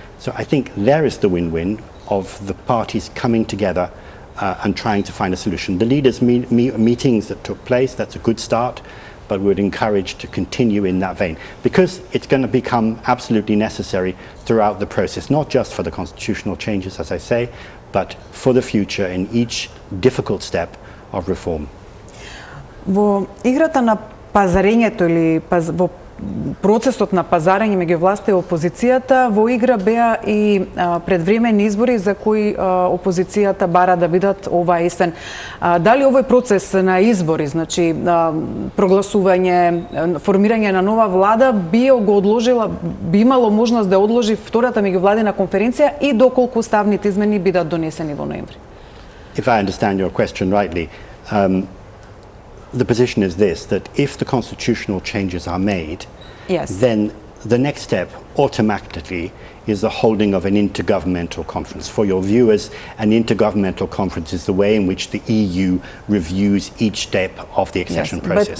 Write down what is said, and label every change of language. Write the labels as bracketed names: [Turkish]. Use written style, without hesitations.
[English] So I think there is the win-win of the parties coming together and trying to find a solution. The leaders' meetings that took place, that's a good start, but we would encourage to continue in that vein, because it's going to become absolutely necessary throughout the process, not just for the constitutional changes, as I say, but for the future in each difficult step of reform. [Macedonian] Во играта на пазарењето или во процесот на пазарење меѓу власта и опозицијата, во игра беа и предвремени избори за кои опозицијата бара да бидат ова есен. Дали овој процес на избори, значи прогласување, формирање на нова влада би имало можност да одложи втората меѓувладина конференција и доколку уставните измени бидат донесени во ноември? [English] If I understand your question rightly, the position is this, that if the constitutional changes are made, yes, then the next step automatically is the holding of an intergovernmental conference. For your viewers, an intergovernmental conference is the way in which the EU reviews each step of the accession process.